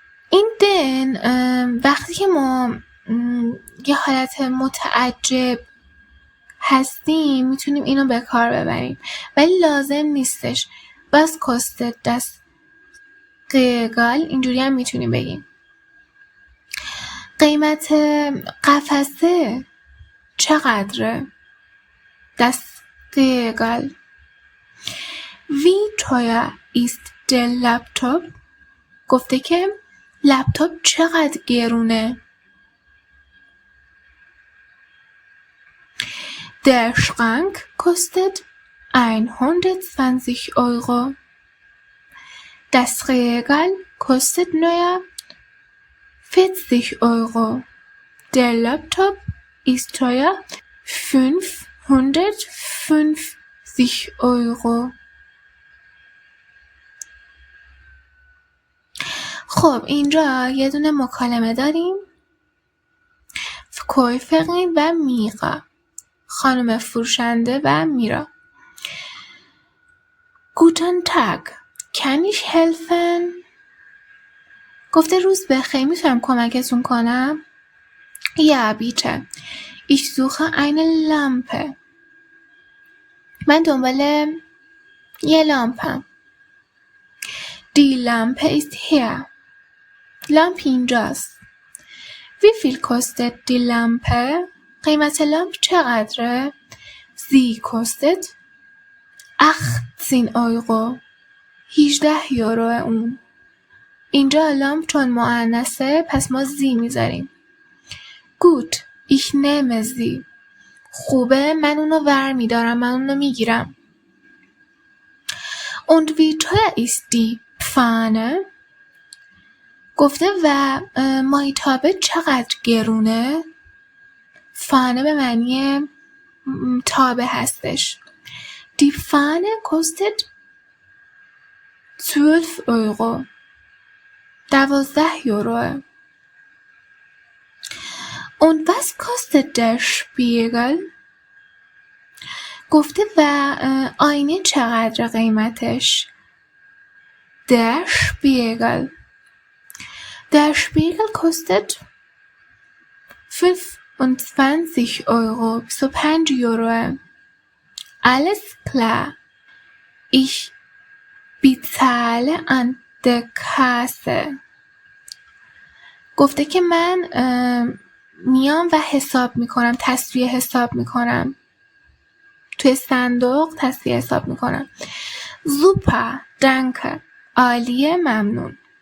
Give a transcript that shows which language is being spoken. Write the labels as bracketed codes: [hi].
[fa] این den وقتی که ما یه حالت متعجب هستیم میتونیم اینو به کار ببریم، ولی لازم نیستش. [de] Was kostet das Regal؟ [fa] اینجوری هم میتونیم بگیم. قیمت قفسه چقدره؟ Das Regal. [de] Wie teuer ist der Laptop؟ [fa] گفته که لپتاپ چقدر گرونه؟ [de] Der Schrank kostet 120 Euro. Das Regal kostet naja 40 Euro. Der Laptop ist teuer 550 Euro. [fa] خب اینجا یه دونه مکالمه داریم. کویفقین و میقا، خانم فروشنده و میرا. [de] Guten Tag, kann ich helfen? [fa] گفته روز بخیر، میتونم کمکتون کنم؟ [de] Ja, bitte. Ich suche eine Lampe. [fa] من دنبال یه لامپم. [de] Die Lampe ist hier. [fa] لامپ اینجاست. [de] Wie viel kostet die Lampe? [fa] قیمت لامپ چقدره؟ [de] Sie kostet 18 Euro. [fa] 18 یورو اون. اینجا لامپ چون مؤنثه پس ما زی میذاریم. [de] Gut, ich nehme sie. [fa] خوبه، من اونو ور میدارم، من اونو میگیرم. [de] Und wie teuer ist die Pfanne? [fa] گفته و مایتابه چقدر گرونه؟ فانه به معنی تابه هستش. [de] Die Pfanne kostet 12 Euro. [fa] 12 یوروه. [de] Und was kostet der Spiegel? [fa] گفته و آینه چقدر قیمتش؟ Der Spiegel. [de] Der Spiegel kostet 25 Euro. [fa] 25 یوروه. [de] Alles klar. Ich bezahle an der Kasse. [fa] گفته که من میام و حساب میکنم، تسویه حساب میکنم. توی صندوق تسویه حساب میکنم. [de] Super, danke. [fa] عالیه، ممنون.